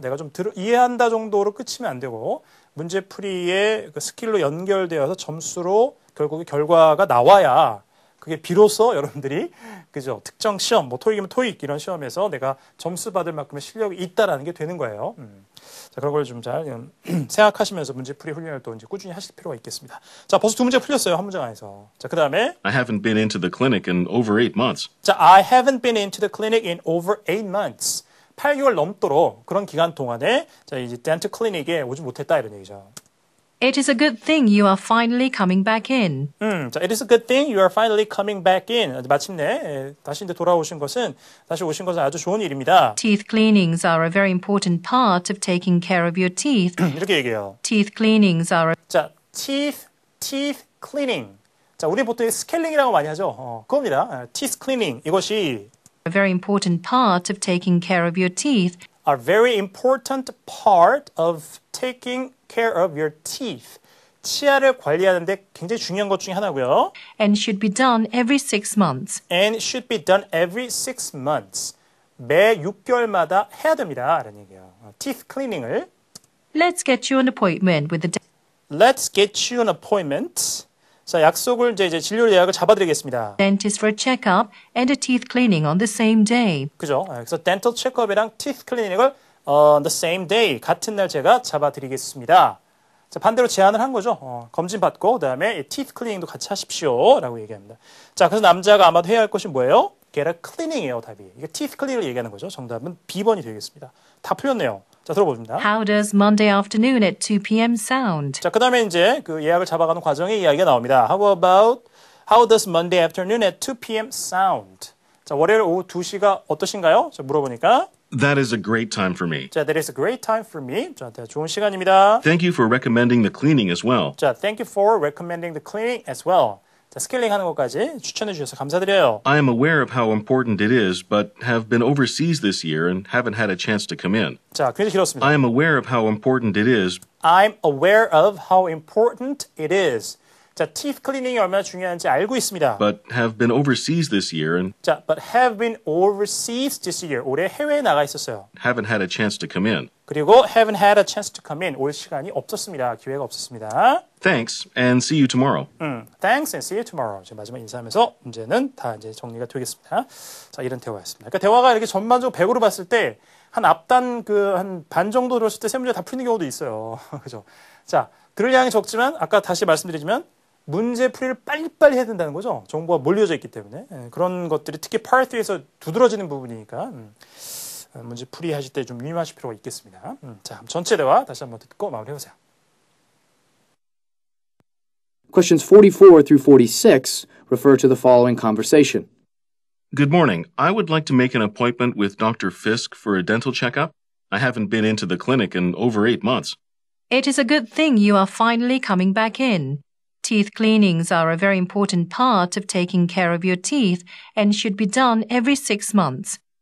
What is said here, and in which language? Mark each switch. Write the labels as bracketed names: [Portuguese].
[Korean] 내가 좀 이해한다 정도로 끝이면 안 되고 문제풀이의 그 스킬로 연결되어서 점수로 결국에 결과가 나와야 그게 비로소 여러분들이 그죠? 특정 시험, 뭐 토익이면 토익 이런 시험에서 내가 점수 받을 만큼의 실력이 있다라는 게 되는 거예요. 자, 그런 걸 좀 잘 생각하시면서 문제풀이 훈련을 또 이제 꾸준히 하실 필요가 있겠습니다. 자, 벌써 두 문제 풀렸어요. 한 문장 안에서. 자, 그 다음에 [English] I haven't been into the clinic in over 8 months. 자, I haven't been into the clinic in over 8 months. [Korean] 8개월 넘도록 그런 기간 동안에 자, 이제 덴트 클리닉에 오지 못했다 이런 얘기죠. [English] It is a good thing you are finally coming back in. 자, it is a good thing you are finally coming back in. [Korean] 마침내 다시 이제 돌아오신 것은 다시 오신 것은 아주 좋은 일입니다. [English] Teeth cleanings are a very important part of taking care of your teeth. [Korean] 이렇게 얘기해요. [English] Teeth cleanings are a 자, teeth cleaning. [Korean] 자, 우리 보통 스케일링이라고 많이 하죠. 그겁니다. teeth cleaning. 이것이 [English] very important part of taking care of your teeth. a very important part of taking care of your teeth. [Korean] 치아를 관리하는데 굉장히 중요한 것 중에 하나고요. [English] And should be done every 6 months. And should be done every 6 months. [Korean] 매 6개월마다 해야 됩니다. 라는 얘기예요. teeth cleaning을 [English] Let's get you an appointment with the Let's get you an appointment. [Korean] 자, 약속을 이제 진료 예약을 잡아드리겠습니다. [English] dentist for a checkup and a teeth cleaning on the same day. [Korean] 그죠? 그래서 dental checkup이랑 teeth cleaning을 [English] on the same day [Korean] 같은 날 제가 잡아드리겠습니다. 자, 반대로 제안을 한 거죠. 검진 받고 그다음에 teeth cleaning도 같이 하십시오라고 얘기합니다. 자, 그래서 남자가 아마도 해야 할 것이 뭐예요? [English] get a cleaning [Korean] 이에요, 답이. 이게 teeth cleaning을 얘기하는 거죠. 정답은 B번이 되겠습니다. 다 풀렸네요. 자, 들어봅니다. [English] How does Monday afternoon at 2 p.m. sound? [Korean] 자, 그다음에 이제 그 예약을 잡아가는 과정의 이야기가 나옵니다. [English] How does Monday afternoon at 2 p.m. sound? [Korean] 자, 월요일 오후 2시가 어떠신가요? 자, 물어보니까 [English] That is a great time for me. 자, that is a great time for me. [Korean] 자, 좋은 시간입니다. [English] Thank you for recommending the cleaning as well. 자, thank you for recommending the cleaning as well. [Korean] 자, 스케일링 하는 것까지 추천해 주셔서 감사드려요. [English] I am aware of how important it is, but have been overseas this year and haven't had a chance to come in. [Korean] 자, 굉장히 길었습니다. [English] I am aware of how important it is, I'm aware of how important it is. [Korean] 자, teeth cleaning이 얼마나 중요한지 알고 있습니다. [English] but have been overseas this year and 자, but have been overseas this year. [Korean] 올해 해외에 나가 있었어요. [English] haven't had a chance to come in. [Korean] 그리고 [English] haven't had a chance to come in. [Korean] 올 시간이 없었습니다. 기회가 없었습니다. [English] Thanks, and see you tomorrow. Thanks and see you tomorrow. [Korean] 이제 마지막 인사하면서 문제는 다 이제 정리가 되겠습니다. 자, 이런 대화였습니다. 그러니까 대화가 이렇게 전반적으로 100으로 봤을 때 한 앞단 한 반 정도 들었을 때 세 문제 다 풀리는 경우도 있어요. 그죠? 자, 들을 양이 적지만 아까 다시 말씀드리지만 문제 풀이를 빨리빨리 해야 된다는 거죠. 정보가 몰려져 있기 때문에. 그런 것들이 특히 Part 3에서 두드러지는 부분이니까 문제 풀이하실 때 좀 유념하실 필요가 있겠습니다. 자, 전체 대화 다시 한번 듣고 마무리해보세요. [English] Questions 44 through 46 refer to the following conversation. Good morning. I would like to make an appointment with Dr. Fisk for a dental checkup. I haven't been into the clinic in over 8 months. It is a good thing you are finally coming back in. Teeth cleanings are a very important part of taking care of your teeth and should be done every 6 months.